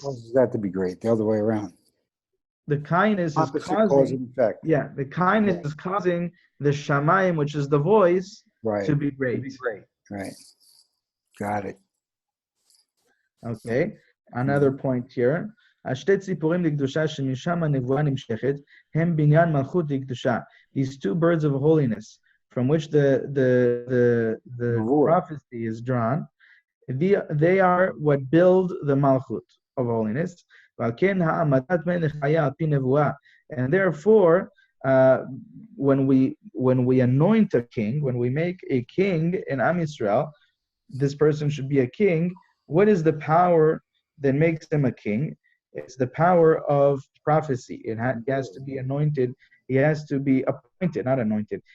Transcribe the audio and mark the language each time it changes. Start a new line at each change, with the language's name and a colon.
English: causes that to be great. The other way around. the kindness is Opposite cause causing, and effect. yeah, the kindness is causing the Shamayim, which is the voice, Right. to be great. Right. Got it. Okay, another point here.
Hebrew: השתי ציפורים לקדושה שמשם הנבואה נמשכת, הם בניין מלכות לקדושה.
English: These two birds of holiness, from which the prophecy is drawn, they are what build the malchut of holiness.
Hebrew: ועל כן העמדת מלך חיה על פי נבואה.
English: And therefore, when we anoint a king, when we make a king in Am Yisrael, this person should be a king. What is the power that makes him a king? It's the power of prophecy. He has to be anointed. He has to be appointed, not anointed.